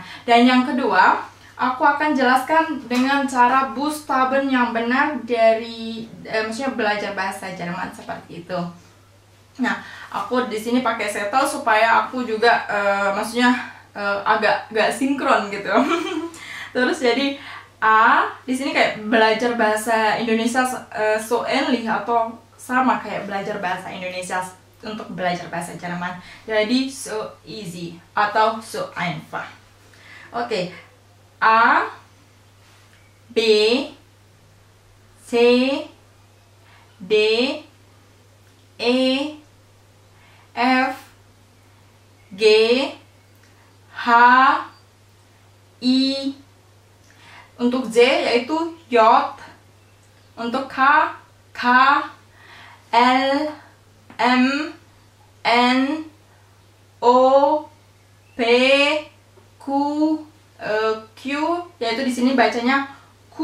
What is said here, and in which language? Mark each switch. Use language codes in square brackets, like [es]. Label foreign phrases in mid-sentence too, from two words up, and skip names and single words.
[id] Dan yang kedua, aku akan jelaskan dengan cara Buchstaben yang benar dari maksudnya belajar bahasa Jerman seperti itu. Nah, aku di sini pakai setel supaya aku juga maksudnya agak sinkron gitu. Terus jadi A di sini kayak belajar bahasa Indonesia [de] so ähnlich [id] atau sama kayak belajar bahasa Indonesia untuk belajar bahasa Jerman. Jadi [en] so easy [id] atau [de] so einfach. [id] Oke. A, B, C, D, E, F, G, H, I. Untuk Z yaitu J. Untuk K, K, L, M, N, O, P, Q, Q, yaitu di sini bacanya Q.